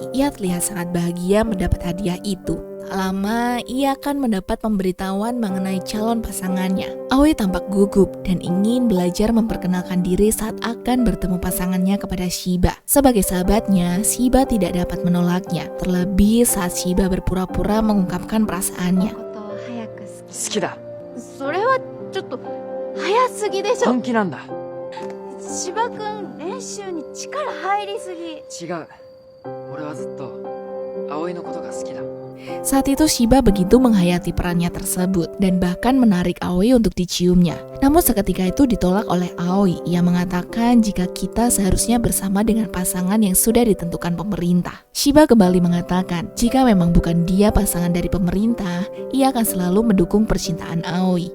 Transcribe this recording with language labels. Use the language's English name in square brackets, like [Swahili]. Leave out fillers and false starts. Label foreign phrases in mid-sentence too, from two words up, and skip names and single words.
[Indonesian] Ia terlihat sangat bahagia mendapat hadiah itu. Tak lama, ia akan mendapat pemberitahuan mengenai calon pasangannya. Aoi tampak gugup dan ingin belajar memperkenalkan diri saat akan bertemu pasangannya kepada Shiba. Sebagai sahabatnya, Shiba tidak dapat menolaknya. Terlebih saat Shiba berpura-pura mengungkapkan perasaannya. [Japanese] 好きだ。それはちょっと早すぎでしょ。本気なんだ。芝くん練習に力入りすぎ。違う。俺はずっと葵のことが好きだ。 [Indonesian] Saat itu Shiba begitu menghayati perannya tersebut dan bahkan menarik Aoi untuk diciumnya. Namun seketika itu ditolak oleh Aoi. Ia mengatakan jika kita seharusnya bersama dengan pasangan yang sudah ditentukan pemerintah. Shiba kembali mengatakan jika memang bukan dia pasangan dari pemerintah, ia akan selalu mendukung percintaan Aoi.